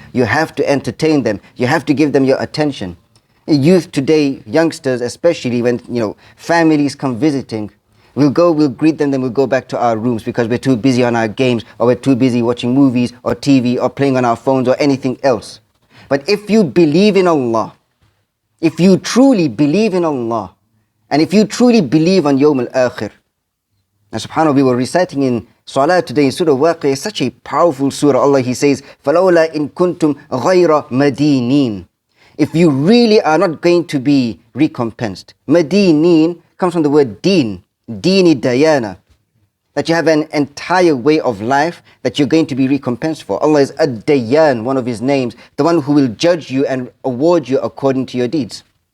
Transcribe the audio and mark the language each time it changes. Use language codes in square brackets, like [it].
[en] You have to entertain them. You have to give them your attention. Youth today, youngsters especially, when families come visiting, we'll greet them, then we'll go back to our rooms because we're too busy on our games, or we're too busy watching movies or TV or playing on our phones or anything else. But if you believe in Allah, if you truly believe in Allah, and if you truly believe on Yawm al-Akhir, now subhanAllah, we were reciting in Salah today in Surah Waqi, such a powerful surah. Allah, He says, [ar] فَلَوْلَا إِن كُنْتُمْ غَيْرَ مَدِينِينَ. [en] If you really are not going to be recompensed. Madineen comes from the word deen, dini dayana. That you have an entire way of life that you're going to be recompensed for. Allah is Ad-Dayyan, one of His names, the one who will judge you and award you according to your deeds.